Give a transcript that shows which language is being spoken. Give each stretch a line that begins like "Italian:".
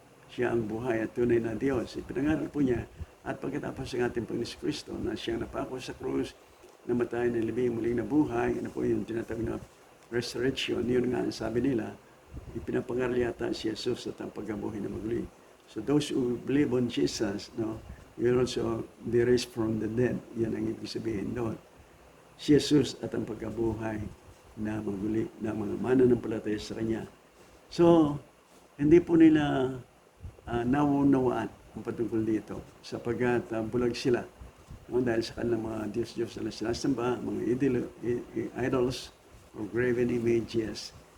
Filipino: Siya ang buhay at tunay na Diyos. Ipinangaral po niya at pagkatapos ng ating Panginoon Kristo na siyang napako sa krus, namatay na libing muling na buhay, ano po yung tinatawag na resurrection, yun nga ang sabi nila, ipinapangaral yata si Jesus at ang pagkabuhay na maguli.
English: So those who believe on Jesus, no, will also be raised from the dead.
Filipino: Yan ang ibig sabihin doon. Si Jesus at ang pagkabuhay na maguli ng mga mananampalataya sa Kanya. So, hindi po nila nauunawaan ang patungkol dito sapagkat bulag sila. No, dahil sa kanilang mga Diyos-Diyos na sinasamba, mga idols o graven images.